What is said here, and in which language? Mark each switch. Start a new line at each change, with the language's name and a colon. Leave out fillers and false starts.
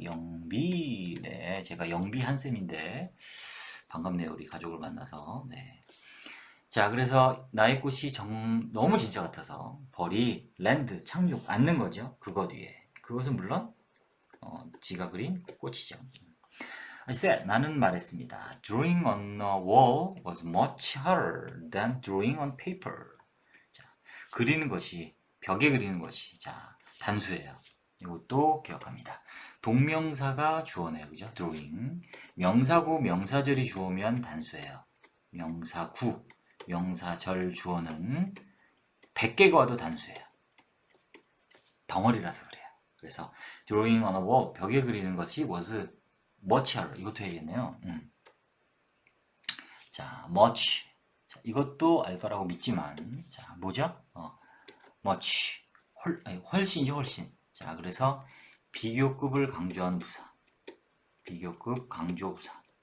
Korean: 영비, 네, 제가 영비 한쌤인데 반갑네요, 우리 가족을 만나서. 네. 자, 그래서 나의 꽃이 너무 진짜 같아서 벌이 랜드, 착륙, 앉는 거죠. 그것 위에. 그것은 물론 지가 그린 꽃이죠. I said, 나는 말했습니다.
English: Drawing on a wall was much harder than drawing on paper.
Korean: 자, 그리는 것이, 벽에 그리는 것이, 자, 단수예요. 이것도 기억합니다. 동명사가 주어네요. 그죠? drawing. 명사구, 명사절이 주어면 단수예요. 명사구, 명사절 주어는 100개가 와도 단수예요. 덩어리라서 그래요. 그래서
English: drawing on a wall,
Korean: 벽에 그리는 것이
English: was much harder.
Korean: 이것도 해야겠네요. 자, much. 자, 이것도 알 거라고 믿지만, 자, 뭐죠? much. 훨씬이죠, 훨씬. 자, 그래서 비교급을 강조한 부사. 비교급 강조 부사.